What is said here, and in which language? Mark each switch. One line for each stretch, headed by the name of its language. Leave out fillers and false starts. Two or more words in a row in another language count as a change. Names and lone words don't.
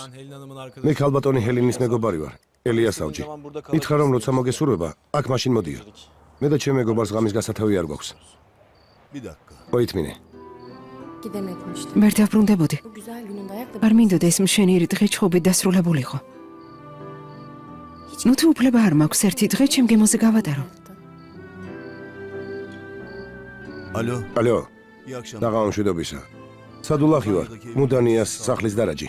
Turkish: Ben Helin Hanım'ın arkadaşı.
Georgian: მე ქალბატონი ჰელინის მეგობარი ვარ. ელიას ავჯი. მითხრა რომ როცა მოგესურვება, აქ მაშინ მოდიო. მე და ჩემ მეგობარს ღამის გასათავი არ გვაქვს.
Turkish: Bir dakika.
Georgian: მოითმინე.
Turkish: Gidemedim işte.
Georgian: ვერ დაბრუნდებოდი.
Turkish: Bu güzel gününde ayakta
Georgian: არ მინდოდა ეს მშვენიერი დღე ჩხუბით დასრულებულიყო. ნუ თუ უფლება არ მაქვს ერთი დღე ჩემ გემოზე გავატარო.
Turkish: Alo.
Georgian: ალო,
Turkish: İyi akşamlar.
Georgian: დაღამშვიდობისა. სადულახი ვარ. მუდანიას სახლის დარაჯი.